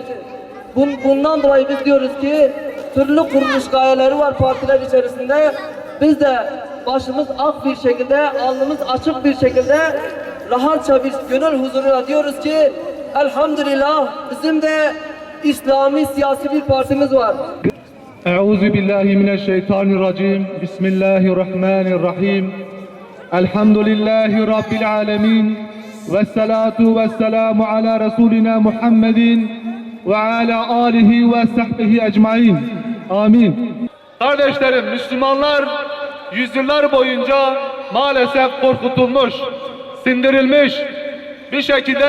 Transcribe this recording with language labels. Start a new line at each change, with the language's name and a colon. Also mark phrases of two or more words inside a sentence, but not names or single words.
Turkish: Bundan dolayı biz diyoruz ki türlü kuruluş gayeleri var partiler içerisinde. Biz de başımız ak bir şekilde, alnımız açık bir şekilde rahatça bir gönül huzuruyla diyoruz ki elhamdülillah bizim de İslami siyasi bir partimiz var.
Arabic: أعوذ بالله من الشيطان الرجيم. بسم الله الرحمن الرحيم. الحمد لله رب العالمين. والصلاة والسلام على رسولنا محمد وعلى آله وصحبه أجمعين. Amin.
Turkish: Kardeşlerim, Müslümanlar yüzyıllar boyunca maalesef korkutulmuş, sindirilmiş, bir şekilde